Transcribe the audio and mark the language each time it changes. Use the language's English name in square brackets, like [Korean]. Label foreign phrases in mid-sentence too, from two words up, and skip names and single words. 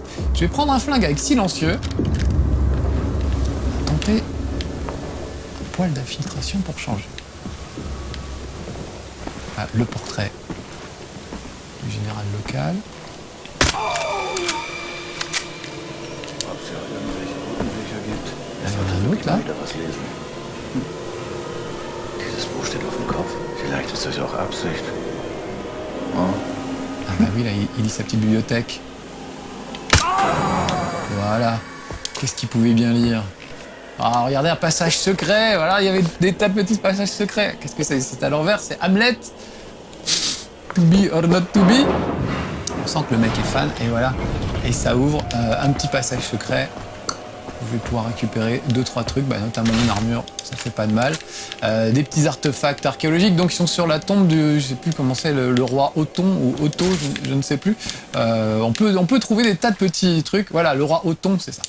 [French] Je vais prendre un flingue avec silencieux. Tenter un poil d'infiltration pour changer. Ah, le portrait du général local. Il y en a un autre là. [German] Dieses Buch steht auf dem Kopf. Vielleicht ist das auch Absicht. Oh. [French] Ah bah oui, là, il lit sa petite bibliothèque. Voilà. Qu'est-ce qu'il pouvait bien lire? Ah, regardez, un passage secret. Voilà, il y avait des tas de petits passages secrets. Qu'est-ce que c'est? C'est à l'envers, c'est Hamlet. [English] To be or not to be. [French] On sent que le mec est fan, et voilà. Et ça ouvre un petit passage secret. Je vais pouvoir récupérer 2-3 trucs, bah, notamment une armure, ça fait pas de mal. Des petits artefacts archéologiques, donc ils sont sur la tombe de, je sais plus comment c'est, le roi Othon ou Otto, je ne sais plus. On peut trouver des tas de petits trucs. Voilà, le roi Othon, c'est ça.